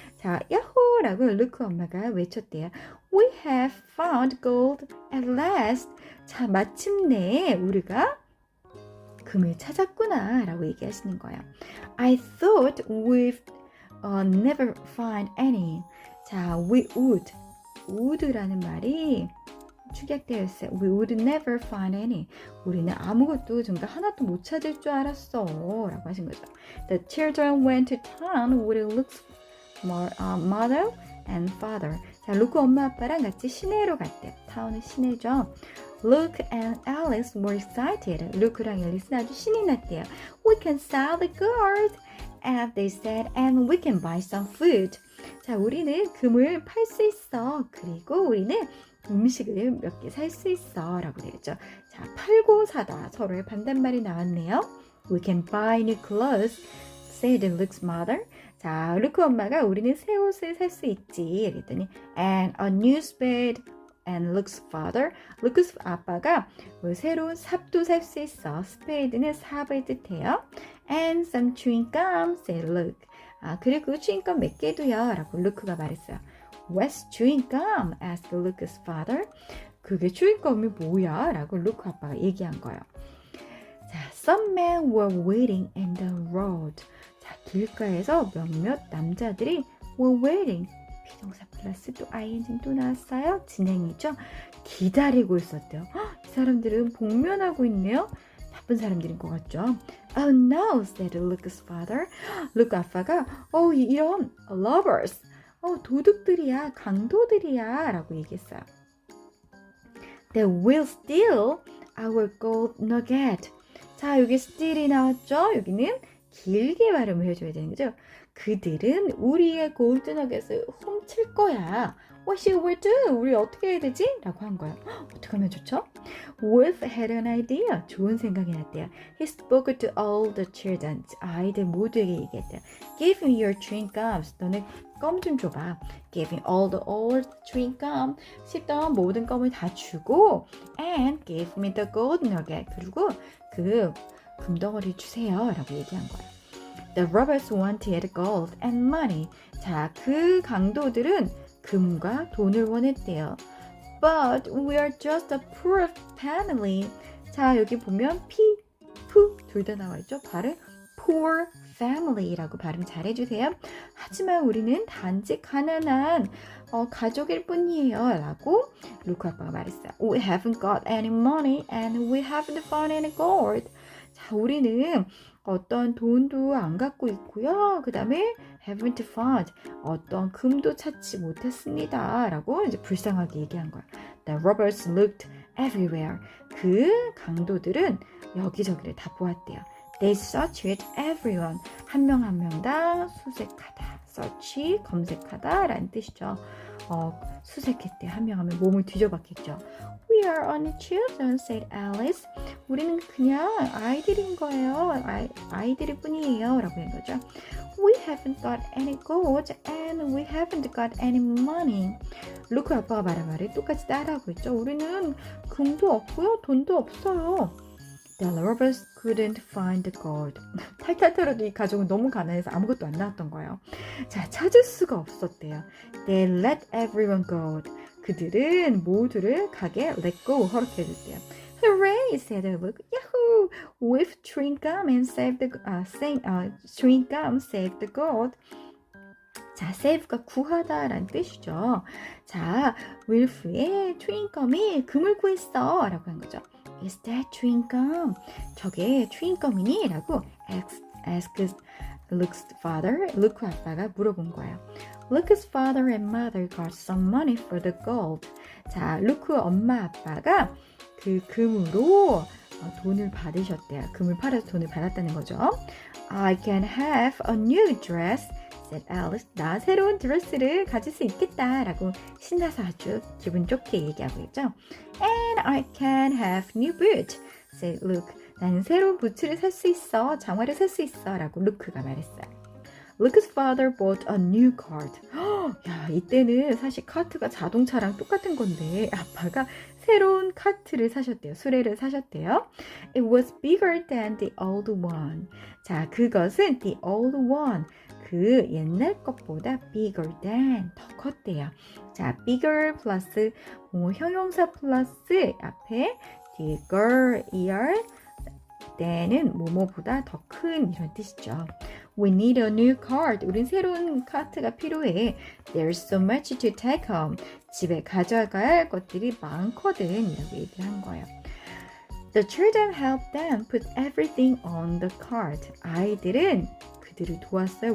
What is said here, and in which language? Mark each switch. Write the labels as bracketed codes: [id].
[ko] 자, 야호라고 루크 엄마가 외쳤대요. [en] We have found gold at last. [ko] 자, 마침내 우리가 금을 찾았구나 라고 얘기하시는 거예요. [en] I thought we'd never find any. [ko] 자, [en] we would [ko] 라는 말이 축약되어 있어요. [en] We would never find any. [ko] 우리는 아무것도 정말 하나도 못 찾을 줄 알았어 라고 하신 거죠. [en] The children went to town with Luke's mother and father. [ko] 자, 루크 엄마 아빠랑 같이 시내로 갔대요. 타운은 시내죠. [en] Luke and Alice were excited. [ko] 루크랑 앨리스는 아주 신이 났대요. [en] We can sell the gold, and they said, and we can buy some food. [ko] 자, 우리는 금을 팔 수 있어. 그리고 우리는 음식을 몇 개 살 수 있어 라고 되겠죠. 자, 팔고 사다 서로의 반대말이 나왔네요. [en] We can buy new clothes, said Luke's mother. [ko] 자, 루크 엄마가 우리는 새 옷을 살 수 있지 그랬더니 [en] and a new spade and Luke's father. [ko] 루크스 아빠가 새로운 삽도 살 수 있어. 스페이드는 삽을 뜻해요. [en] And some chewing gum, said Luke. [ko] 그리고 추잉껌 몇 개도요 라고 루크가 말했어요. [en] What's chewing gum? asked Luke's father. [ko] 그게 추잉껌이 뭐야? 라고 루크 아빠가 얘기한 거예요. [en] 자, some men were waiting in the road. [ko] 자, 길가에서 몇몇 남자들이 [en] were waiting. [ko] 비동사 플러스 또 ing 또 나왔어요. 진행이죠. 기다리고 있었대요. 이 사람들은 복면하고 있네요. 바쁜 사람들인 것 같죠. [en] Oh no, said Luke's father. [ko] 루크 아빠가 이런 lovers, 도둑들이야, 강도들이야 라고 얘기했어요. [en] They will steal our gold nugget. [ko] 자, 여기 steal이 나왔죠. 여기는 길게 발음을 해줘야 되는 거죠. 그들은 우리의 골드 너겟을 훔칠 거야. [en] What should we do? [ko] 우리 어떻게 해야 되지? 라고 한 거예요. 어떻게 하면 좋죠? [en] Wolf had an idea. [ko] 좋은 생각이 났대요. [en] He spoke to all the children. [ko] 아이들 모두에게 얘기했대요. [en] Give me your chewing gums. [ko] 너네 껌 좀 줘봐. [en] Gave him all the old chewing gum. [ko] 씹던 모든 껌을 다 주고 [en] and gave me the gold nugget. [ko] 그리고 그 금덩어리 주세요. 라고 얘기한 거예요. [en] The robbers wanted gold and money. [ko] 자, 그 강도들은 금과 돈을 원했대요. [en] But we are just a poor family. [ko] 자, 여기 보면 푸 둘 다 나와 있죠. 발음 [en] poor family [ko] 라고 발음 잘 해주세요. 하지만 우리는 단지 가난한 가족일 뿐이에요. 라고 루크 아빠가 말했어요. [en] We haven't got any money and we haven't found any gold. [ko] 자, 우리는 어떤 돈도 안 갖고 있고요. 그 다음에 [en] haven't found [ko] 어떤 금도 찾지 못했습니다. 라고 이제 불쌍하게 얘기한 거야. [en] The robbers looked everywhere. [ko] 그 강도들은 여기저기를 다 보았대요. [en] They searched everyone. [ko] 한 명 한 명당 수색하다. search, 검색하다 라는 뜻이죠. 수색했대요. 한 명 하면 몸을 뒤져봤겠죠. We are only children, said Alice. 우리는 그냥 아이들인 거예요. 아이들일 뿐이에요. 라고 한 거죠. We haven't got any gold and we haven't got any money. 루크 아빠가 말한 말을 똑같이 따라하고 있죠. 우리는 금도 없고요. 돈도 없어요. The robbers couldn't find the gold. 탈탈 털어도 이 가족은 너무 가난해서 아무것도 안 나왔던 거예요. 자, 찾을 수가 없었대요. [en] They let everyone go. [ko] 그들은 모두를 가게 [en] let go [ko] 허락해줬대요. [en] Hooray, said Luke. Yahoo! With chewing gum and save the chewing gum saved the gold. [ko] 자, save가 구하다라는 뜻이죠. 자, 윌프의 추잉껌이 금을 구했어 라고 한 거죠. [en] Is that chewing gum? [ko] 저게 추잉껌이니? [en] 라고 asked Luke's father. [ko] 루크 아빠가 물어본 거예요. [en] Luke's father and mother got some money for the gold. [ko] 자, 루크 엄마 아빠가 그 금으로 돈을 받으셨대요. 금을 팔아서 돈을 받았다는 거죠. [en] I can have a new dress, said Alice. [ko] 나 새로운 드레스를 가질 수 있겠다 라고 신나서 아주 기분 좋게 얘기하고 있죠. [en] And I can have new boots, said Luke. [ko] 나는 새로운 부츠를 살 수 있어. 장화를 살 수 있어 라고 루크가 말했어요. Luke's father bought a new cart. 야, 이때는 사실 카트가 자동차랑 똑같은 건데 아빠가 새로운 카트를 사셨대요. 수레를 사셨대요. [en] It was bigger than the old one. [ko] 자, 그것은 [en] the old one. [ko] 그 옛날 것보다 [en] bigger than [ko] 더 컸대요. 자, bigger 플러스 형용사 플러스 앞에 bigger, than은 뭐뭐보다 더 큰 이런 뜻이죠. [en] We need a new cart. [ko] 우린 새로운 카트가 필요해. [en] There's so much to take home. [ko] 집에 가져갈 것들이 많거든. 이라고 얘기를 한 거예요. [en] The children helped them put everything on the cart. [ko] 아이들은 그들을 도왔어요.